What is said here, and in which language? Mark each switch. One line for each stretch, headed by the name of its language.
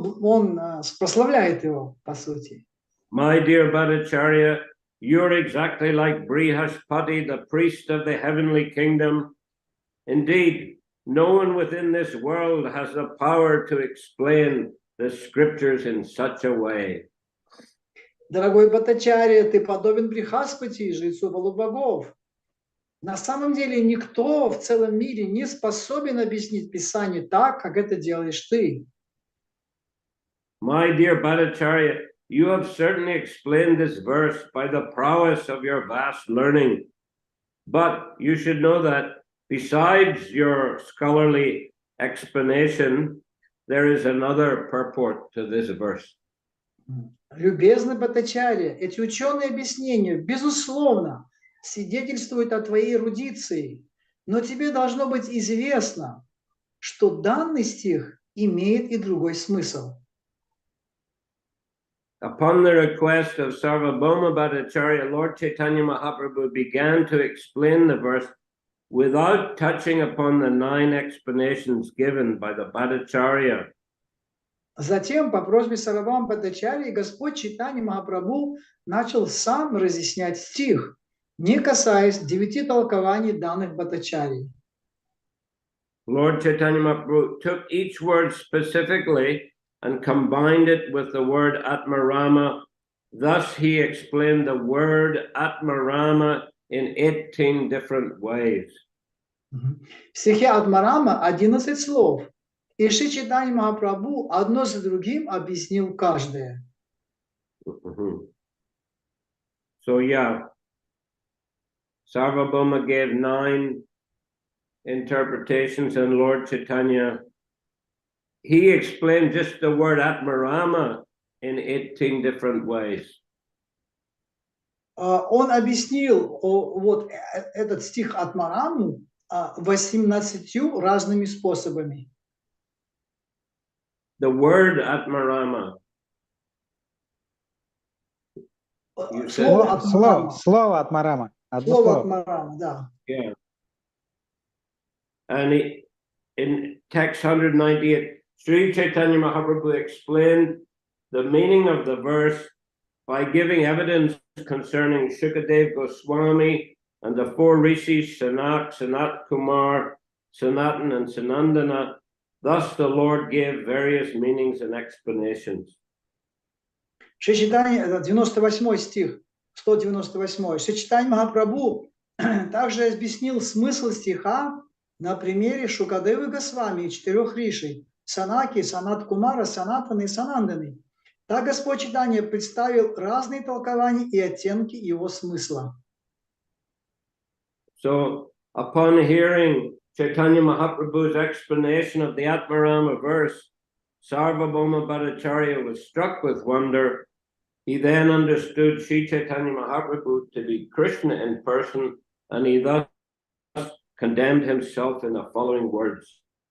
Russian: Он прославляет его, по сути.
English: My dear Bhattacharya, you're exactly like Brihaspati, the priest of the heavenly kingdom. Indeed, no one within this world has the power to explain the scriptures in such a way.
Russian: Дорогой Бхаттачарья, ты подобен Брихаспати, жрецу полубогов. На самом деле никто в целом мире не способен объяснить Писание так, как это делаешь ты.
English: My dear Bhattacharya, you have certainly explained this verse by the prowess of your vast learning. But you should know that besides your scholarly explanation, there is another purport to this verse.
Russian: Любезный Бхаттачарья, эти ученые объяснения, безусловно, свидетельствуют о твоей эрудиции, но тебе должно быть известно, что данный стих имеет и другой смысл.
English: Upon the request of Sarvabhauma Bhattacharya, Lord Chaitanya Mahaprabhu began to explain the verse without touching upon the 9 explanations given by the Bhattacharya.
Russian: Затем, по просьбе Сарвабхаума Бхаттачарьи, Господь Чайтанья Махапрабху начал сам разъяснять стих, не касаясь 9 толкований данных Бхаттачарьей.
English: Lord Chaitanya Mahaprabhu took each word specifically and combined it with the word Atmarama. Thus he explained the word Atmarama in 18 different ways.
Russian: В стихе Атмарама 11 слов, и Шри Чайтанья Махапрабху одно за другим объяснил каждое.
English: So yeah, Sarvabhauma gave 9 interpretations, and Lord Chaitanya, he explained just the word Atmarama in 18 different ways.
Russian: Он объяснил вот этот стих Атмараму 18 разными способами.
English: The word Atmarama.
Russian: Слово Атмарама. Слово Атмарама, да.
English: Yeah. And in text 198, Sri Chaitanya Mahaprabhu explained the meaning of the verse by giving evidence concerning Shukadev Goswami and the 4 rishis, Sanak, Sanat Kumar, Sanatan, and Sanandana. Thus the Lord gave various meanings and explanations.
Russian: Шри Чайтанья, это 98 стих, 198. Шри Чайтанья Махапрабху также объяснил смысл стиха на примере Шукадевы Госвами и 4 ришей, Санаки, Санат Кумара, Санатаны и Сананданы. Так Господь Чайтанья представил разные толкования и оттенки его смысла.
English: So upon hearing Chaitanya Mahaprabhu's explanation of the Atmarama verse, Sarvabhauma Bhattacharya was struck with wonder. He then understood Sri Chaitanya Mahaprabhu to be Krishna in person, and he thus condemned himself in the following words.